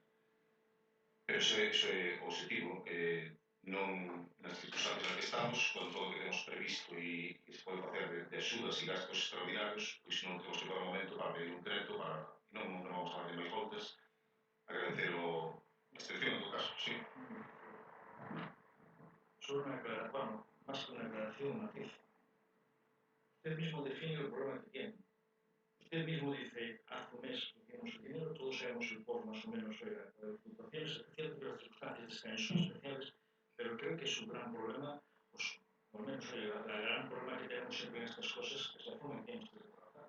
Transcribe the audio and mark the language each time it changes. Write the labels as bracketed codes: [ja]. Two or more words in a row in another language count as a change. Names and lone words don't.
[gl] Pero ese é o objetivo. Non nas circunstancias nas que estamos, con todo o que temos previsto e se pode facer de axudas e gastos extraordinarios, pois non temos que para o momento para pedir un crédito, non vamos a fazer máis voltas, agradecer a excepción en todo caso, sí. [es] Solo una aclaración, bueno, más que una aclaración, un matiz. Usted mismo define el problema que tiene. Usted mismo dice, hace un mes pusimos el dinero, todos sabemos el por más o menos, oiga, las fluctuaciones, es cierto que las circunstancias de este año son especiales, pero creo que es un gran problema, pues, por lo menos, oiga, el gran problema que tenemos siempre en estas cosas es la forma en que tenemos que trabajar.